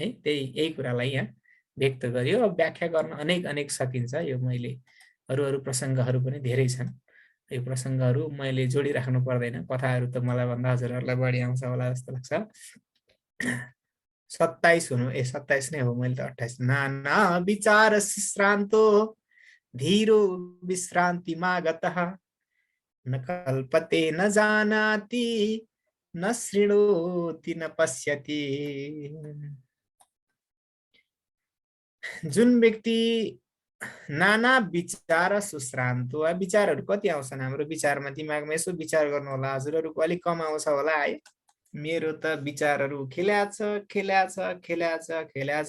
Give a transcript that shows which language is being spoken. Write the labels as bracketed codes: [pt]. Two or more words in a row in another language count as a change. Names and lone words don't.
[ne] यही कुरालाई यहाँ व्यक्त गरियो। व्याख्या गर्न अनेक सकिन्छ, यो मैले अरू प्रसङ्गहरू पनि धेरै छन्, यो प्रसङ्गहरू मैले जोडिराख्नु पर्दैन, कथाहरू त मलाई भन्दा हजुरहरूलाई बढी आउँछ होला जस्तो लाग्छ। 27 हुनु, 27 नै हो, मैले त 28। [sa] नाना विचार श्रान्तो धीरो विश्रान्ति मागतः न कल्पते न जानाति न शृणोति न पश्यति। [ne] जुन व्यक्ति नाना विचार सुश्रान्त, विचारहरू कति आउँछन् हाम्रो विचारमा, दिमागमा यसो विचार गर्नु होला, हजुरहरूको अलिक कम आउँछ होला है। मेरो त विचारहरू खेल्याछ खेल्याछ खेल्याछ खेल्याछ।